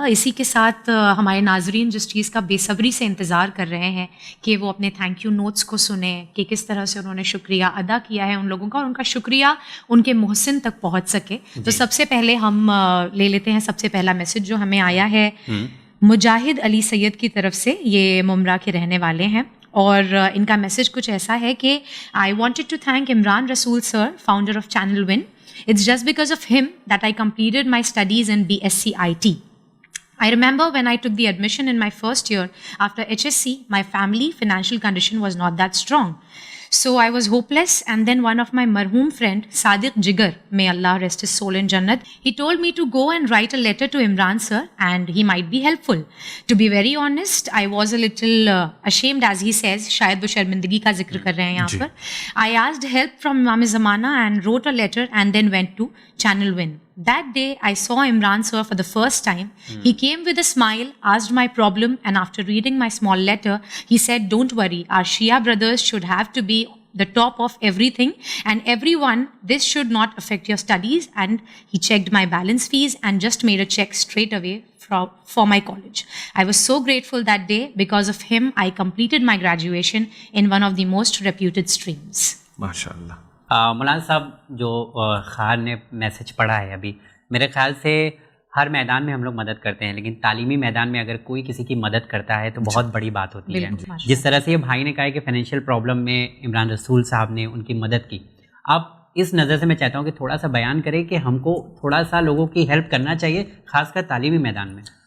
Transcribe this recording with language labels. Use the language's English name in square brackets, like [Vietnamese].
[Urdu] اسی کے ساتھ ہمارے ناظرین جس چیز کا بے صبری سے انتظار کر رہے ہیں کہ وہ اپنے تھینک یو نوٹس کو سنیں کہ کس طرح سے انہوں نے شکریہ ادا کیا ہے ان لوگوں کا, اور ان کا شکریہ ان کے محسن تک پہنچ سکے. تو سب سے پہلے ہم لے لیتے ہیں سب سے پہلا میسج جو ہمیں آیا ہے مجاہد علی سید کی طرف سے. یہ ممرا کے رہنے والے ہیں, اور ان کا میسج کچھ ایسا ہے کہ [English] I wanted to thank Imran Rasool sir, founder of channel one. It's just because of him that I completed my studies in BSc IT. I remember when I took the admission in my first year after HSC, my family financial condition was not that strong. So I was hopeless, and then one of my marhoom friend, Sadiq Jigar, may Allah rest his soul in Jannat, he told me to go and write a letter to Imran sir and he might be helpful. To be very honest, I was a little ashamed, as he says, [Urdu] shayad wo sharmindagi ka zikr kar rahe hain yahan par. [English] I asked help from Imam Zamana and wrote a letter and then went to Channel Win. That day, I saw Imran sir for the first time. He came with a smile, asked my problem, and after reading my small letter, he said, "Don't worry, our Shia brothers should have to be the top of everything and everyone. This should not affect your studies." And he checked my balance fees and just made a check straight away for my college. I was so grateful that day. Because of him, I completed my graduation in one of the most reputed streams. MashaAllah. [Urdu] مولانا صاحب جو خان نے message پڑھا ہے ابھی, میرے خیال سے ہر میدان میں ہم لوگ مدد کرتے ہیں, لیکن تعلیمی میدان میں اگر کوئی کسی کی مدد کرتا ہے تو بہت بڑی بات ہوتی ہے. جس طرح سے یہ بھائی نے کہا کہ فائنینشیل پرابلم میں عمران رسول صاحب نے ان کی مدد کی, اب اس نظر سے میں چاہتا ہوں کہ تھوڑا سا بیان کریں کہ ہم کو تھوڑا سا لوگوں کی ہیلپ کرنا چاہیے, خاص کر تعلیمی میدان میں.